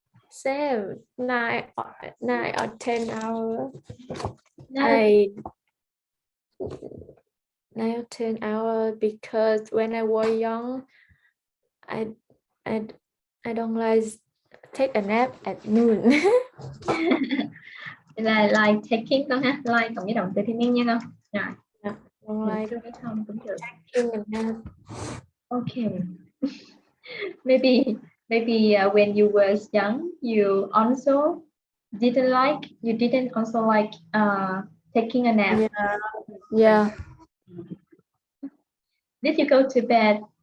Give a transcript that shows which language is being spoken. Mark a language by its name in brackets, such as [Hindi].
[English] Same, 9 or 10 hours. No. I 9 or 10 hours because when I was young, I don't like take a nap at noon. [Vietnamese] Là [English] like taking [Vietnamese] con ha, like cộng với động từ thiên nhiên nha con. Rồi. [English] Don't like [Vietnamese] Chưa biết không cũng được. [English] taking a nap. Okay. maybe when you was young, you didn't also like taking a nap. Yeah. Did you go to bed?